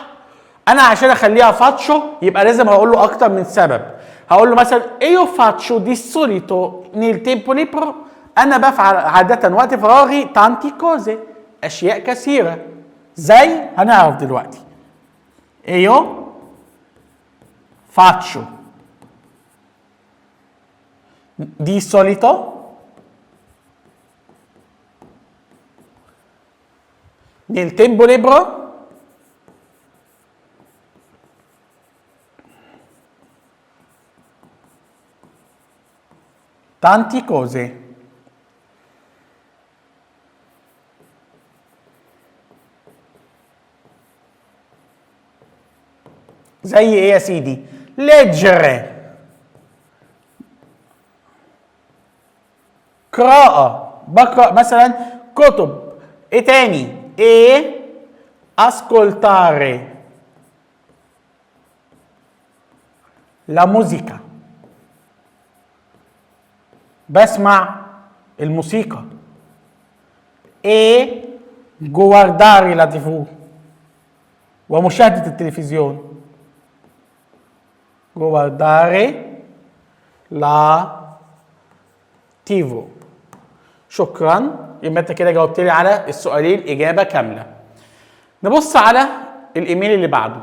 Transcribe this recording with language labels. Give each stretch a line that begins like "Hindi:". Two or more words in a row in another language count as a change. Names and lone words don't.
Arabic: انا عشان اخليها فاتشو يبقى لازم هقول له اكتر من سبب. هقول له مثلا
Italian: io faccio di solito nel tempo libero,
Arabic: انا بفعل عاده وقت فراغي
Italian: tanti cose,
Arabic: اشياء كثيره. زي هنعرف دلوقتي.
Italian: ايو faccio di solito nel tempo libero tanti cose.
Arabic: زي ايه يا سيدي؟ leggere، قراءة، بقرأ مثلا كتب. ايه تاني؟ ايه
Italian: ascoltare la musica،
Arabic: بسمع الموسيقى.
Italian: ايه guardare la TV،
Arabic: ومشاهدة التلفزيون.
Italian: guardare la TV.
Arabic: شكرا، يبقى انت كده جاوبت لي على السؤالين اجابه كامله. نبص على الايميل اللي بعده.